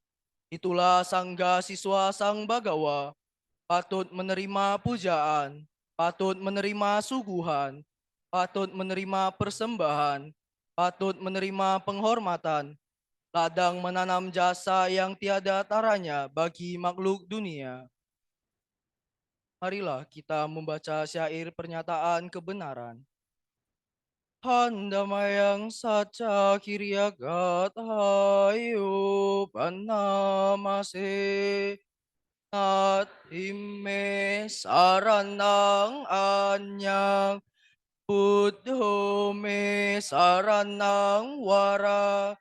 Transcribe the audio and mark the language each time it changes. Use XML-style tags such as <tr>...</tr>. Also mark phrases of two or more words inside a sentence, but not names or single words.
<id>Itulah Sangga siswa Sang Bagawa, patut menerima pujaan, patut menerima suguhan, patut menerima persembahan, patut menerima penghormatan, ladang menanam jasa yang tiada taranya bagi makhluk dunia. Marilah kita membaca syair pernyataan kebenaran.</id> <pi>Handamayang saca kiryagathayo panamase. Natime saranang anyang Buddho me saranang wara.</pi>